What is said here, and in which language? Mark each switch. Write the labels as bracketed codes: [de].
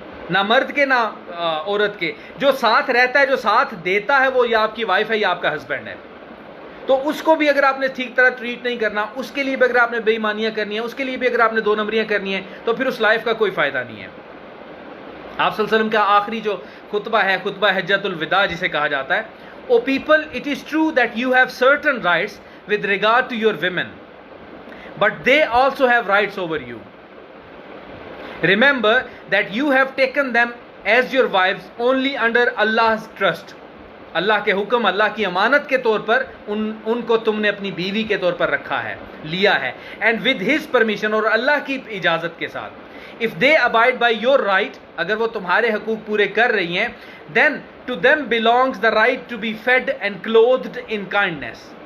[ur] نہ مرد کے نہ عورت کے۔ جو ساتھ رہتا ہے، جو ساتھ دیتا ہے، وہ یا آپ کی وائف ہے یا آپ کا ہسبینڈ ہے۔ تو اس کو بھی اگر آپ نے ٹھیک طرح ٹریٹ نہیں کرنا، اس کے لیے بھی اگر آپ نے بے ایمانیاں کرنی ہیں، اس کے لیے بھی اگر آپ نے 2 نمبریاں کرنی ہیں، تو پھر اس لائف کا کوئی فائدہ نہیں ہے۔ آپ صلی اللہ علیہ وسلم کا آخری جو خطبہ ہے، خطبہ حجۃ الوداع جسے کہا جاتا ہے، [en] O people, it is true that you have certain rights with regard to your women, but they also have rights over you. Remember that you have taken them as your wives only under Allah's trust. [ur] اللہ کے حکم، اللہ کی امانت کے طور پر ان کو تم نے اپنی بیوی کے طور پر رکھا ہے، لیا ہے، [en] and with his permission، [ur] اور اللہ کی اجازت کے ساتھ۔ [en] If they abide by your right، [ur] اگر وہ تمہارے حقوق پورے کر رہی ہیں، [en] then to them belongs the right to be fed and clothed in kindness،